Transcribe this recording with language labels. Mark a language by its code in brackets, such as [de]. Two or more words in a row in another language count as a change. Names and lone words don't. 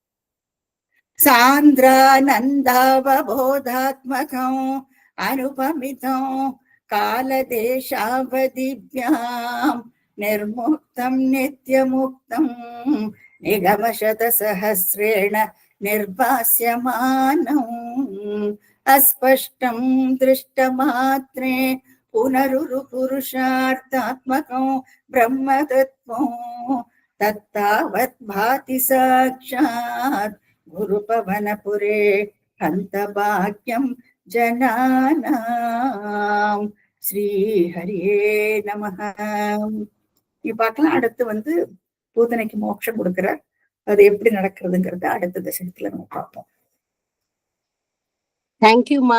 [sa] सान्द्रानन्दावबोधात्मकम् अनुपमितम् कालदेशावधिव्याम् निर्मुक्तम् नित्यमुक्तम् निगमशत सहस्रेण निर्भास्यमानम् अस्पष्टं दृष्टमात्रे पुनरुरु पुरुषार्थात्मकं ब्रह्मतत्त्वं तत्तावत् भाति साक्षात् गुरुपवनपुरे हन्तभाग्यं ஜனானாம். श्री हरये नमः. [ta] நீ பார்க்கலாம். அடுத்து வந்து பூதனைக்கு மோட்சம் கொடுக்கிறார். அது எப்படி நடக்கிறதுங்கிறத அடுத்த தசகத்துல நம்ம பார்ப்போம். தேங்க்யூமா.